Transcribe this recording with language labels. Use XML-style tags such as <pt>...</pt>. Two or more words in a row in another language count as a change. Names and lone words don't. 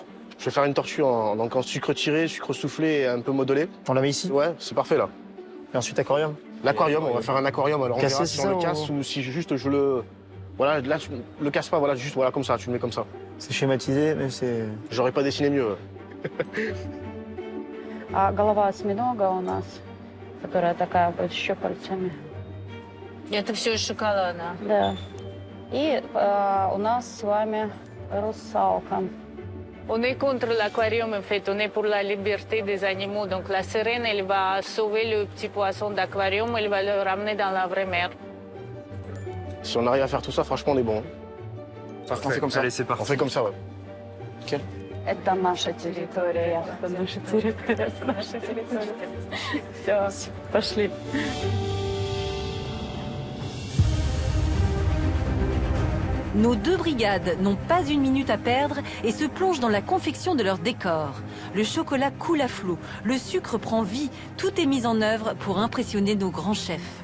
<fr>Je vais faire une tortue donc en sucre tiré, sucre soufflé et un peu modelé. On la met ici? Ouais, c'est parfait là. Et ensuite aquarium? L'aquarium, on va faire un aquarium. Alors on Cassé, verra c'est si on le ça, casse ou si juste je le... Voilà, là tu le casses pas, voilà, juste voilà comme ça, tu le mets comme ça. C'est schématisé, mais c'est... J'aurais pas dessiné mieux.</fr> <ru>А голова осьминога у нас, которая такая вот с щупальцами. Это все из шоколада? Да. И у нас с вами русалка.</ru> <fr>On est contre l'aquarium, en fait. On est pour la liberté des animaux. Donc la sirène, elle va sauver le petit poisson d'aquarium, elle va le ramener dans la vraie mer. Si on arrive à faire tout ça, franchement, on est bon. Parfait. On fait comme ça. Allez, c'est parti. On fait comme ça, ouais. Ok.</fr> <ru>Это наша территория. Это наша территория. Это наша территория. Все, пошли.</ru> <fr>Nos deux brigades n'ont pas une minute à perdre et se plongent dans la confection de leur décor. Le chocolat coule à flot, le sucre prend vie, tout est mis en œuvre pour impressionner nos grands chefs.</fr>